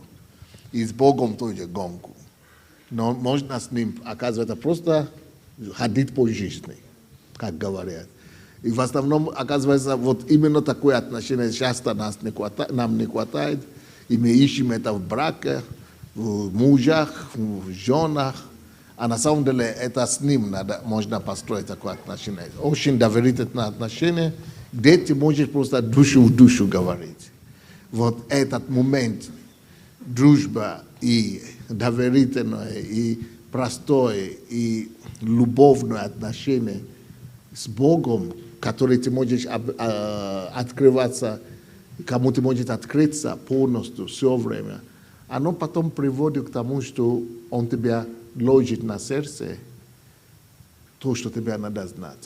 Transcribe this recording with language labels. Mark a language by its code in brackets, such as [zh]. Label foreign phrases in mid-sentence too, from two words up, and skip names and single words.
[ru] И с Богом тоже гонку. Но можно с Ним, оказывается, просто ходить по жизни, как говорят. И в основном, оказывается, вот именно такое отношение часто нам не хватает, и мы ищем это в браке, [pl] w mężach, w żonach, a na samym dole [ru] это с ним можно построить такое отношение. Очень доверительное отношение, где ты можешь просто душу в душу говорить. Вот этот момент дружба и доверительное, и простое, и любовное отношение с Богом, который ты можешь открываться, кому ты можешь открыться полностью все время, оно потом приводит к тому, что он тебя ложит на сердце то, что тебе надо знать.